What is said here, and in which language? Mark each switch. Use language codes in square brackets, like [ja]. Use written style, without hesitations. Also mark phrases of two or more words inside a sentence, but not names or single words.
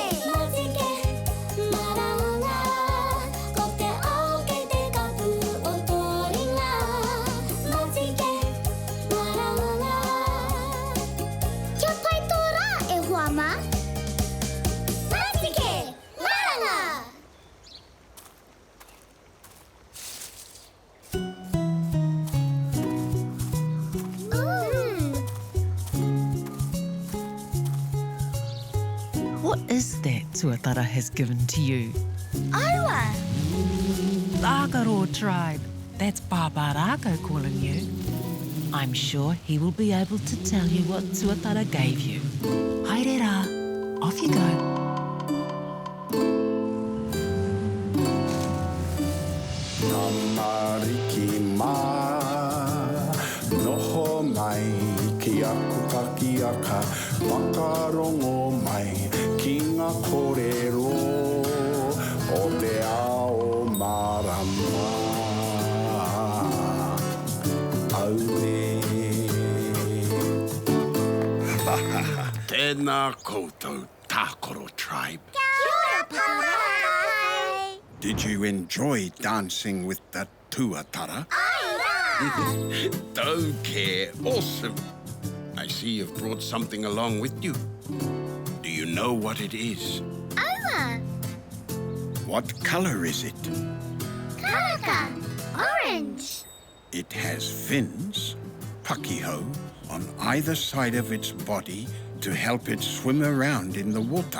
[mi] Matike, maranga. Ko te ao kei te kapu o tō ringa. Matike, maranga. Kia pai tō rā e hoa mā? Matike, maranga. [en] What is that tuatara has given to you? [mi] Aua! [en] Tākaro Tribe. That's Pāpā Rākau calling you. I'm sure he will be able to tell you what tuatara gave you. [mi] Haere rā, [en] off you go. [mi] Tamariki mā, noho mai, ki aku kakiaka, whakarongo mai, ki ngā kōrero, o te ao marama. Aure. Tēnā koutou, Tākaro Tribe. Kia ora, Pāpai! [en] Did you enjoy dancing with the tuatara? Aira! Don't care. Awesome. I see you've brought something along with you. Do you know what it is? [mi] Aua! [en] What colour is it? [mi] Karaka! Orange! [en] It has fins, pakiho, on either side of its body to help it swim around in the water.